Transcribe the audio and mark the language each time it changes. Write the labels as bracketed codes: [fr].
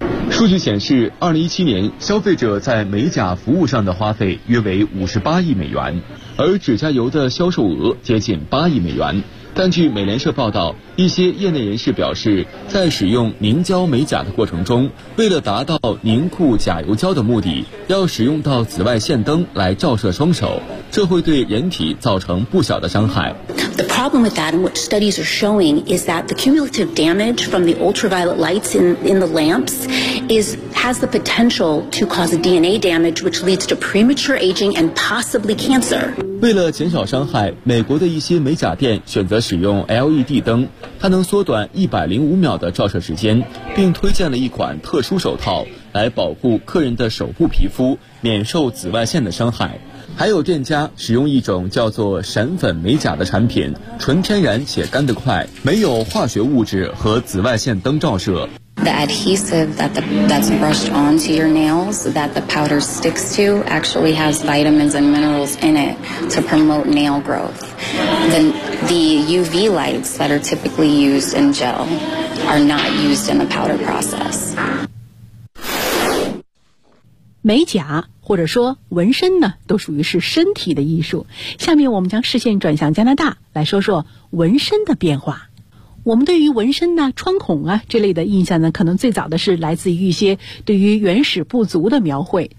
[zh] 数据显示，2017年消费者在美甲服务上的花费约为58亿美元，而指甲油的销售额接近8亿美元。但据美联社报道，一些业内人士表示，在使用凝胶美甲的过程中，为了达到凝固甲油胶的目的，要使用到紫外线灯来照射双手，这会对人体造成不小的伤害。 [en] The problem with that, and what studies are showing, is that the cumulative damage from the ultraviolet lights in the lamps has the potential to cause DNA damage, which leads to premature aging and possibly cancer. [zh] 为了减少伤害，美国的一些美甲店选择使用 LED 灯，它能缩短105秒的照射时间，并推荐了一款特殊手套来保护客人的手部皮肤免受紫外线的伤害。还有店家使用一种叫做闪粉美甲的产品，纯天然且干得快，没有化学物质和紫外线灯照射。 [en] The adhesive that's brushed onto your nails, that the powder sticks to, actually has vitamins and minerals in it to promote nail growth. The UV lights that are typically used in gel are not used in the powder process. [zh] 美甲或者说纹身呢，都属于是身体的艺术。下面我们将视线转向加拿大，来说说纹身的变化。我们对于纹身啊、穿孔啊这类的印象呢，可能最早的是来自于一些对于原始部族的描绘。